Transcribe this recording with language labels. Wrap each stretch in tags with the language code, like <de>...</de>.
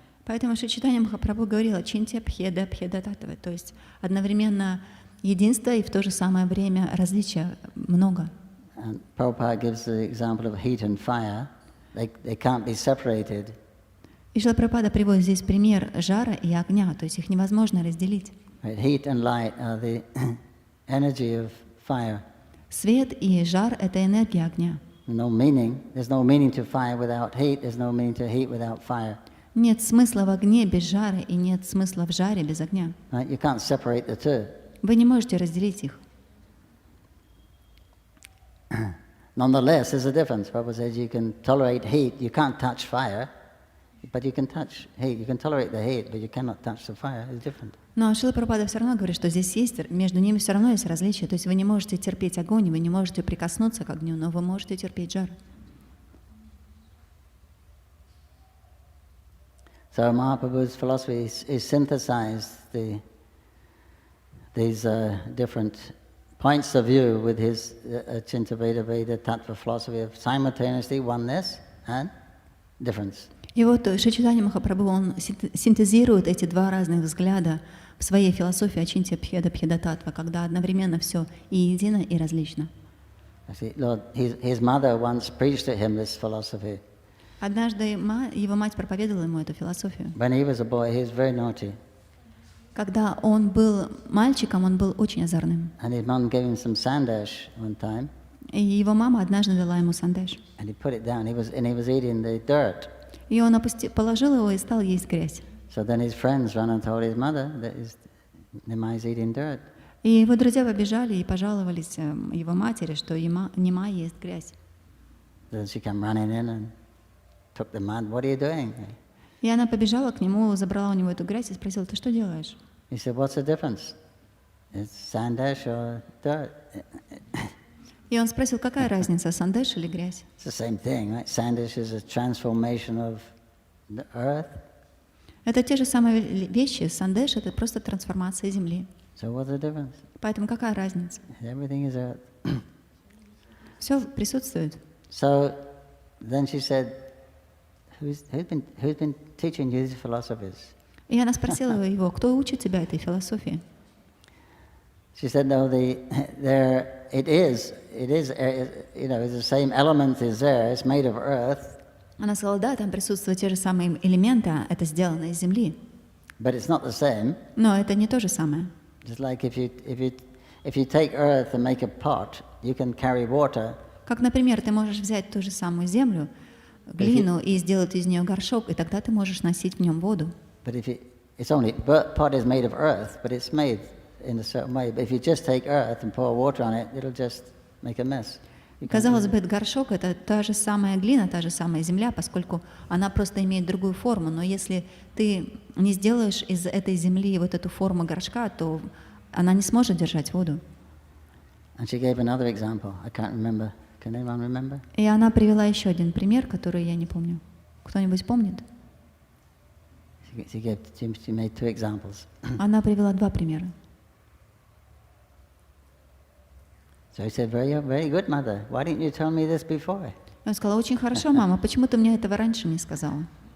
<ru>Поэтому Шри Чайтанья Махапрабху говорила «Чинтя пхеда пхеда татва», то есть одновременно единство и в то же самое время различия много.</ru> <en>And Prabhupada gives the example of heat and fire. They can't be separated.</en> <ru>И Шрила Прабхупада приводит здесь пример жара и огня, то есть их невозможно разделить.</ru> <en>Right? Heat and light are the energy of fire.</en> <ru>Свет и жар — это энергия огня.</ru> <en>No meaning. There's no meaning to fire without heat. There's no meaning to heat without fire.</en> <ru>Нет смысла в огне без жара и нет смысла в жаре без огня.</ru> <en>Right? You can't separate the two.</en> <ru>Вы не можете разделить их.</ru> <en>Nonetheless, there's a difference. Prabhupada says you can tolerate heat. You can't touch fire. But you can touch heat. You can tolerate the heat, but you cannot touch the fire. It's different.</en> <ru>Но Шрила Прабхупада все равно говорит, что здесь есть, между ними все равно есть различия. То есть вы не можете терпеть огонь, вы не можете прикоснуться к огню, но вы можете терпеть жар.</ru> <en>So Mahaprabhu's philosophy is synthesized these different points of view with his Chinta Veda Veda Tattva philosophy of simultaneously oneness and difference.</en> <ru>И вот Шри Чайтанья Махапрабху, он синтезирует эти два разных взгляда в своей философии Ачинтья Бхеда Бхеда Татва, когда одновременно все и едино, и различно.</ru> <en>Lord, his mother once preached to him this philosophy.</en> <ru>Однажды его мать проповедовала ему эту философию.</ru> <en>When he was a boy, he was very naughty.</en> <ru>Когда он был мальчиком, он был очень озорным.</ru> <en>And his mom gave him some sandash one time.</en> <ru>И его мама однажды дала ему сандеш.</ru> <en>And he put it down. He was eating the dirt.</en> <ru>И он положил его и стал есть грязь.</ru> <en>So then his friends ran and told his mother that Nimai is eating dirt.</en> <ru>И его друзья побежали и пожаловались его матери, что Нимай ест грязь.</ru> <en>Then she came running in and took the mud. What are you doing?</en> <ru>И она побежала к нему, забрала у него эту грязь и спросила: ты что делаешь?</ru> <en>He said, what's the difference? It's sandash or dirt?</en> <ru>И он спросил, какая разница, сандеш или грязь?</ru> <en>It's the same thing, right? Sandash is a transformation of the earth.</en> <ru>Это те же самые вещи. Сандеш — это просто трансформация земли.</ru> <en>So what's the difference?</en> <ru>Поэтому какая разница?</ru> <en>Everything is earth.</en> <ru>Все присутствует.</ru> <en>So then she said, who's been teaching you these philosophies?</en> <ru>И она спросила его, кто учит тебя этой философии?</ru> <en>She said, no, it is, you know, the same element is there. It's made of earth.</en> <ru>Она сказала, да, там присутствуют те же самые элементы, это сделано из земли.</ru> <en>But it's not the same.</en> <ru>Но это не то же самое.</ru> <en>Just like if you take earth and make a pot, you can carry water.</en> <ru>Как, например, ты можешь взять ту же самую землю, глину, и сделать из нее горшок, и тогда ты можешь носить в нем воду.</ru> <en>But pot is made of earth, but it's made in a certain way. But if you just take earth and pour water on it, it'll just make a mess.</en> <ru>Казалось бы, этот горшок — это та же самая глина, та же самая земля, поскольку она просто имеет другую форму. Но если ты не сделаешь из этой земли вот эту форму горшка, то она не сможет держать воду.</ru> <en>And she gave another example. I can't remember. Can anyone remember?</en> <ru>И она привела еще один пример, который я не помню. Кто-нибудь помнит?</ru> <en>She made two examples.</en> <ru>Она привела два примера.</ru> <en>So he said, very good, mother. Why didn't you tell me this before?</en> <ru>Он сказал, очень хорошо, мама, почему ты мне этого раньше не сказала?</ru>